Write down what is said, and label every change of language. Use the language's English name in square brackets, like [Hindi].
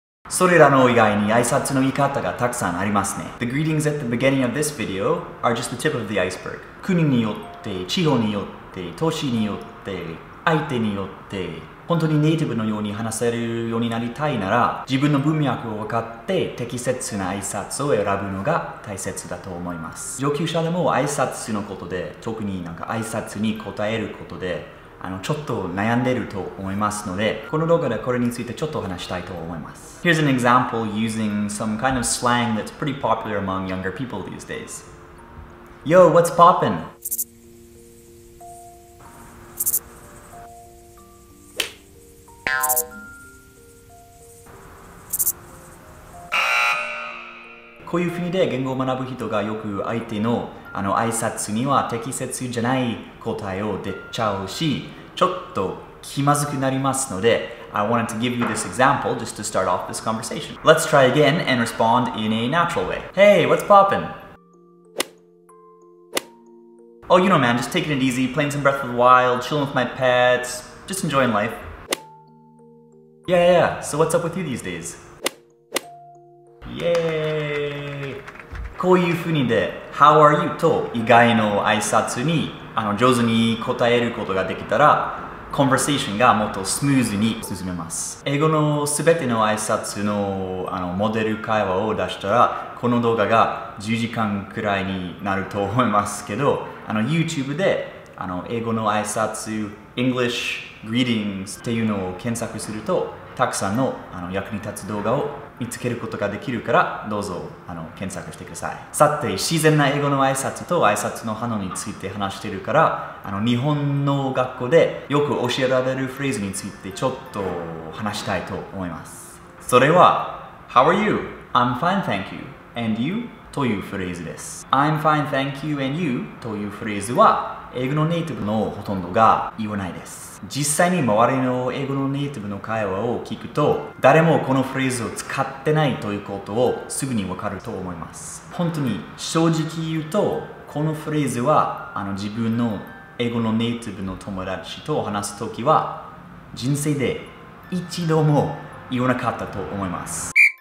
[Japanese] それらの以外に挨拶の言い方がたくさんありますね。 [English] The greetings at the beginning of this video are just the tip of the iceberg. [Japanese] 国によって、地方によって、都市によって、相手によって、本当にネイティブのように話せるようになりたいなら、自分の文脈を分かって適切な挨拶を選ぶのが大切だと思います。上級者でも挨拶のことで、特に挨拶に答えることで、ちょっと悩んでると思いますので、この動画でこれについてちょっと話したいと思います。 [English] Here's an example using some kind of slang that's pretty popular among younger people these days. Yo, what's poppin'? [Japanese] こういうふうで言語を学ぶ人がよく相手の挨拶には適切じゃない答えを出ちゃうし、ちょっと気まずくなりますので、 [English] I wanted to give you this example just to start off this conversation. Let's try again and respond in a natural way. Hey, what's poppin'? Oh, you know, man, just taking it easy, playing some Breath of the Wild, chilling with my pets, just enjoying life. Yeah, so what's up with you these days? Yay! [Japanese] こういうふうにで [English] How are you? [Japanese] と以外の挨拶に上手に答えることができたらコンバーセーションがもっとスムーズに進めます。英語のすべての挨拶のモデル会話を出したらこの動画が10時間くらいになると思いますけどYouTube で英語の挨拶 English Greetings っていうのを検索するとたくさんの役に立つ動画を見つけることができるからどうぞ検索してください。さて、自然な英語の挨拶と挨拶の反応について話しているから日本の学校でよく教えられるフレーズについてちょっと話したいと思います。それは [English] How are you? I'm fine, thank you. And you? [Japanese] というフレーズです。 [English] I'm fine, thank you, and you? [Japanese] というフレーズは英語のネイティブのほとんどが言わないです。実際に周りの英語のネイティブの会話を聞くと誰もこのフレーズを使ってないということをすぐにわかると思います。本当に正直言うとこのフレーズは自分の英語のネイティブの友達と話すときは人生で一度も言わなかったと思います。